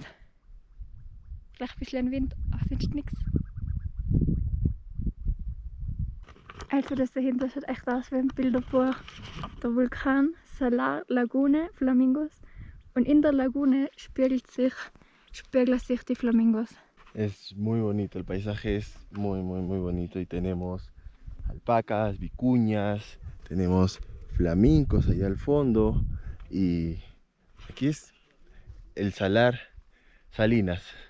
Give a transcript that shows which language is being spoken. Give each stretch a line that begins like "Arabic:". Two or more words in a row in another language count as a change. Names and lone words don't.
German: Vielleicht ein bisschen Wind, aber sonst nichts. Also das dahinter schaut echt aus wie ein Bilderbuch. Der Vulkan, Salar, Lagune, Flamingos. Und in der Lagune spiegeln sich die Flamingos.
Spanish: Es muy bonito, el paisaje es muy bonito y tenemos alpacas, vicuñas, tenemos flamencos allá al fondo y aquí es el salar Salinas.